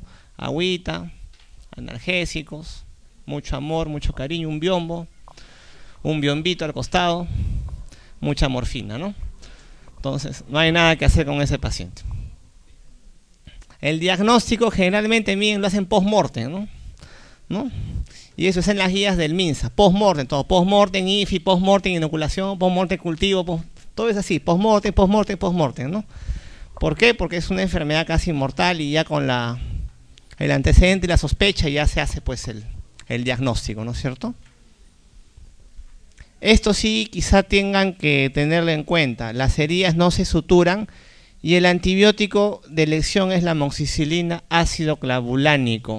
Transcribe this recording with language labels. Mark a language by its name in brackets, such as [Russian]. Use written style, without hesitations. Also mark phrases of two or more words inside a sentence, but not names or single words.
[Spanish] Agüita, analgésicos, mucho amor, mucho cariño, un biombito al costado, mucha morfina, ¿no? Entonces, no hay nada que hacer con ese paciente. El diagnóstico generalmente, miren, lo hacen post-mortem, ¿no? Y eso es en las guías del MINSA, post-mortem, todo, post-mortem, IFI, post-mortem, inoculación, post-mortem, cultivo, todo es así, post-mortem, ¿no? ¿Por qué? Porque es una enfermedad casi mortal y ya con el antecedente y la sospecha ya se hace pues el diagnóstico, ¿no es cierto? Esto sí quizá tengan que tenerlo en cuenta. Las heridas no se suturan y el antibiótico de elección es la amoxicilina ácido clavulánico.